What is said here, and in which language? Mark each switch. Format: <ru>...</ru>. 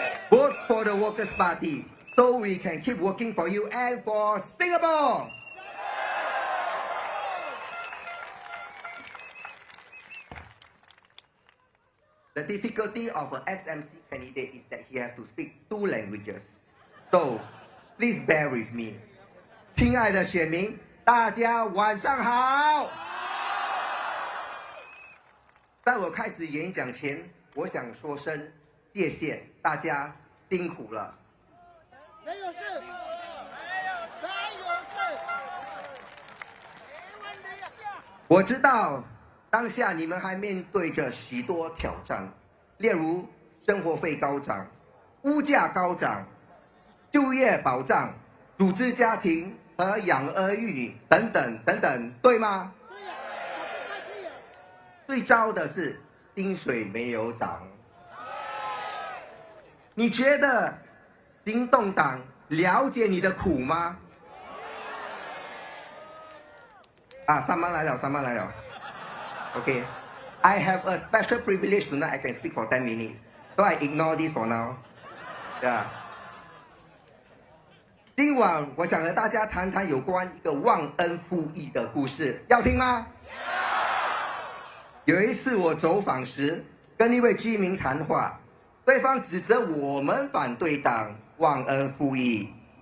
<en>Vote for the Workers' Party so we can keep working for you and for Singapore. The difficulty of an SMC candidate is that he has to speak 2 languages. So, please bear with me.</en> <zh>亲爱的选民，大家晚上好。在我开始演讲前，我想说声谢谢大家辛苦了。没有事，我知道。当下你们还面对着许多挑战，例如生活费高涨、物价高涨、就业保障、组织家庭和养儿育女等等等等，对吗？最糟的是薪水没有涨。你觉得行动党了解你的苦吗？啊，上班来了，上班来了。</zh> <en>Okay, I have a special privilege tonight. I can speak for 10 minutes. So I ignore this for now. Yeah.</en> <zh>今晚我想和大家谈谈有关一个忘恩负义的故事，要听吗？有一次我走访时，跟一位居民谈话，对方指责我们反对党忘恩负义。</zh>